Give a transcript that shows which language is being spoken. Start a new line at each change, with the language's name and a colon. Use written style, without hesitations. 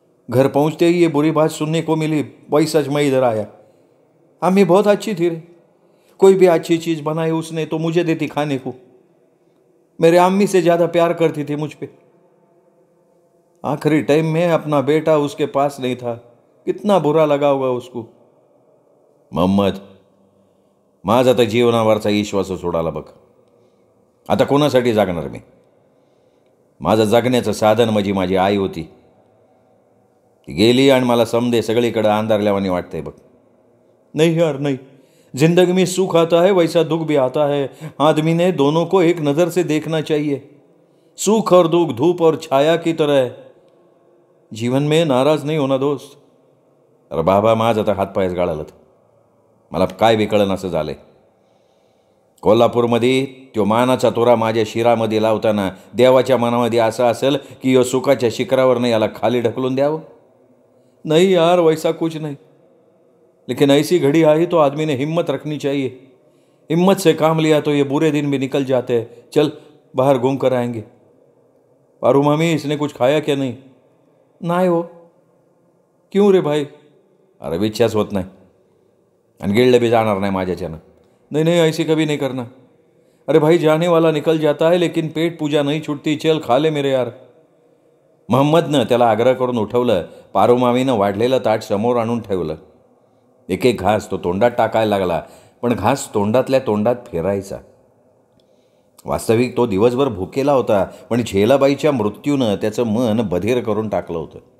Hindi: घर पहुंचते ही ये बुरी बात सुनने को मिली, वही सच मैं इधर आया. अम्मी बहुत अच्छी थी रे. कोई भी अच्छी चीज़ बनाई उसने तो मुझे देती खाने को. मेरे अम्मी से ज़्यादा प्यार करती थी मुझ पे. आखिरी टाइम में अपना बेटा उसके पास नहीं था. कितना बुरा लगा होगा उसको.
Marathi: मोहम्मद, माझा तर जीवनावरचा विश्वास सोडाला बघ. आता कोणासाठी जागणार मी. माझं जगण्याचं साधन म्हणजे माझी आई होती. ती गेली आणि मला समदे सगळीकडे अंधारल्यावानी वाटतंय बघ.
Hindi: नहीं यार नहीं. जिंदगी में सुख आता है वैसा दुख भी आता है. आदमी ने दोनों को एक नज़र से देखना चाहिए. सुख और दुख धूप और छाया की तरह है. जीवन में नाराज नहीं होना दोस्त.
Marathi: अरे बाबा माझं तर हातपायच गाळालत. मला काय विकळण असं झालंय. कोल्हापूरमध्ये तो मानाचा तोरा माझ्या शिरामध्ये लावताना देवाच्या मनामध्ये असं असेल की यो सुखाच्या शिखरावर याला खाली ढकलून द्यावं.
Hindi: नहीं यार वैसा कुछ नहीं. लेकिन ऐसी घड़ी आई तो आदमी ने हिम्मत रखनी चाहिए. हिम्मत से काम लिया तो ये बुरे दिन भी निकल जाते हैं. चल बाहर घूम कर आएंगे. पारू मामी इसने कुछ खाया क्या नहीं.
Marathi: नाही हो.
Hindi: क्यों रे भाई.
Marathi: अरे विच्छाच होत नाही आणि गिळलं भी जाणार नाही माझ्याच्यानं.
Hindi: नहीं नहीं ऐसी कभी नहीं करना. अरे भाई जाने वाला निकल जाता है लेकिन पेट पूजा नहीं छूटती. चल खा ले मेरे यार.
Marathi: मोहम्मदनं त्याला आग्रह करून उठवलं. पारूमामीनं वाढलेलं ताट समोर आणून ठेवलं. एक एक घास तो तोंडात टाकायला लागला, पण घास तोंडातल्या तोंडात फिरायचा. वास्तविक तो दिवसभर भुकेला होता, पण झेलाबाईच्या मृत्यूनं त्याचं मन बधीर करून टाकलं होतं.